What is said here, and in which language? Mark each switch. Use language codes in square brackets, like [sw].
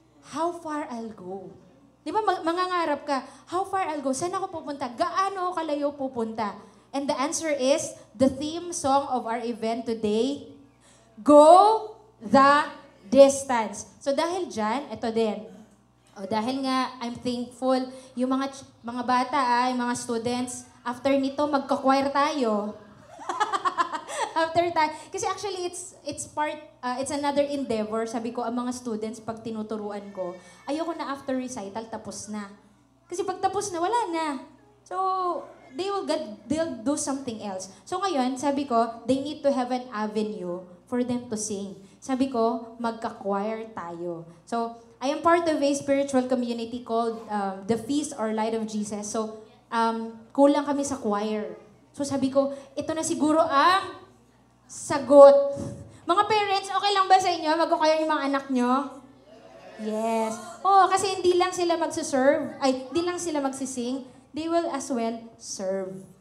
[en] How far I'll go. [tl] Di ba, mangangarap ka, [en] how far I'll go? [tl] Saan ako pupunta? Gaano kalayo pupunta? [en] And the answer is, the theme song of our event today, Go the Distance. [tl] So dahil dyan, ito din. Dahil nga, [en] I'm thankful, [tl] yung mga bata, yung mga students, after nito, magka-choir tayo. [en] Kasi actually, it's another endeavor. [tl] Sabi ko, ang mga students, pag tinuturuan ko, ayoko na after recital, tapos na. Kasi pag tapos na, wala na. [en] So, they'll do something else. [tl] So ngayon, sabi ko, [en] they need to have an avenue for them to sing. [tl] Sabi ko, magka-choir tayo. [en] So, I am part of a spiritual community called The Feast or Light of Jesus. [tl] So, kulang kami sa choir. So sabi ko, ito na siguro ang sagot. Mga parents, okay lang ba sa inyo? Mag-choir yung mga anak nyo? [en] Yes. [tl] Kasi hindi lang sila hindi lang sila magsising, [en] they will as well serve.